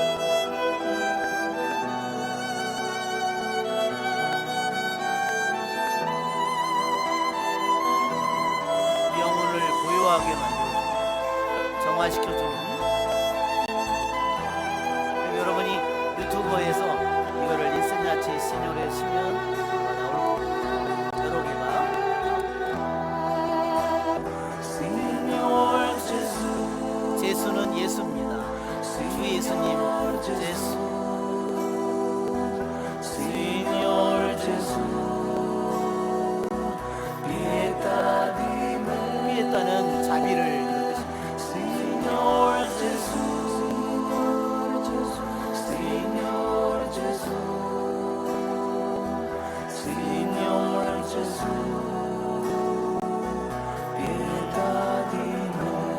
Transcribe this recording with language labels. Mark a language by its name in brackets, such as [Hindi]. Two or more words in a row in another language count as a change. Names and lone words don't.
[Korean] 우리 영혼을 고요하게 만들어주고 정화시켜주는, 여러분이 유튜버에서 이거를 인센야치 시뇨레 치면 나올 겁니다. 여러 개가. 제수는 예수입니다. 주 예수님 제수. [Italian] Signor Gesù, pietà di me. [Korean] 피했다는 자비를 이런 뜻입니다. [Italian] Signor Gesù, Signor Gesù, Signor Gesù, pietà di me.